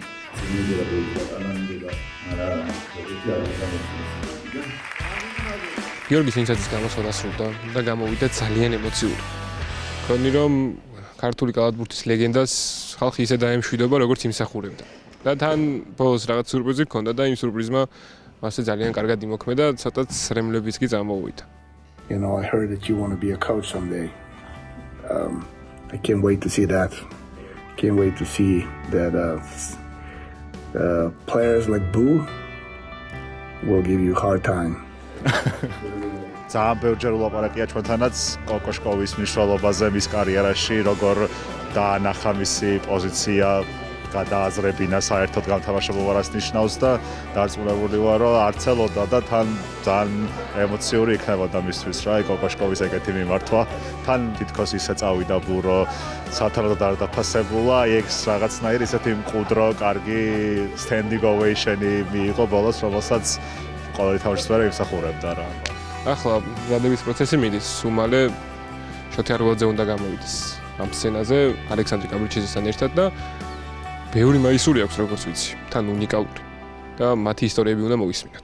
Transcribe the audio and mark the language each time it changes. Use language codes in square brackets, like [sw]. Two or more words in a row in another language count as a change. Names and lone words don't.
[ka] გიორგის ინცაძის გამოსვლა დასრულდა და გამოვიდა ძალიან ემოციური. მგონი რომ ქართული კალათბურთის ლეგენდას ხალხი ისე დაემშვიდობა, როგორც იმსახურებდა. და თან ბოლოს რაღაც სიურპრიზი ჰქონდა და იმ სიურპრიზმა მასე ძალიან კარგად იმოქმედა, ცოტაც რემლებიც კი წამოვიდა. [en] You know, I heard that you want to be a coach someday. I can't wait to see that. Can't wait to see that players like Boo will give you a hard time. [ka] ძალიან ბევრჯერ ვლაპარაკია ჩვენთანაც კოკოშკოვის მნიშვნელობაზე მის კარიერაში, როგორ დაანახა მისი პოზიცია, გადააზრებინა საერთოდ გამთამაშებობას ნიშნავს და დარწმუნებული ვარ, რომ არც ელოდა და თან ძალიან ემოციური იქნებოდა მისთვის რა, კოკოშკოვის ეგეთი მიმართვა. თან თითქოს ისე წავიდა ბურო, სათანადოდ არ დაფასებულა, ეგ რაღაცნაირი ისეთი მყუდრო, კარგი [en] standing ovation- [ka] ი მიიღო ბოლოს, რომელსაც ყოველი თავისუფლება იმსახურებდა რა. ახლა გადადის პროცესი მიდის, უმალე შოთიაროძე უნდა გამოვიდეს ამ სცენაზე ალექსანდრე კაბრიჩიძესთან ერთად და ბევრი მაისური აქვს როგორც ვიცი, თან უნიკალური და მათი ისტორიები უნდა მოვისმინოთ.